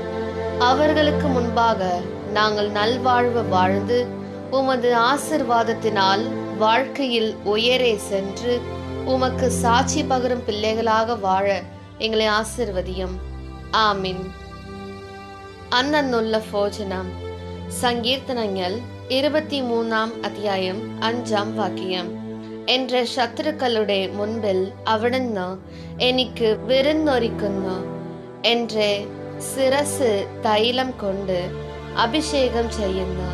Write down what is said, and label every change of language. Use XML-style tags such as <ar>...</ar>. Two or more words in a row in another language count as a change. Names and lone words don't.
<ta>அவர்களுக்கு முன்பாக நாங்கள் நல்வாழ்வு வாழ்ந்து உமது ஆசிர்வாதத்தினால் வாழ்க்கையில் உயரே சென்று உமக்கு சாட்சி பகரும் பிள்ளைகளாக வாழ எங்களை ஆசிர்வதியும். ஆமீன். அன்னன்னுள்ள போஜனம்.</ta> <ml>സങ്കീർത്തനങ്ങൾ 23 അധ്യായം 5 വാക്യം. എന്റെ ശത്രുക്കളുടെ മുൻപിൽ അവിടുന്ന് എനിക്ക് വിരുന്നൊരുക്കുന്നു. എന്റെ ശിരസ് തൈലം കൊണ്ട് അഭിഷേകം ചെയ്യുന്നു.</ml>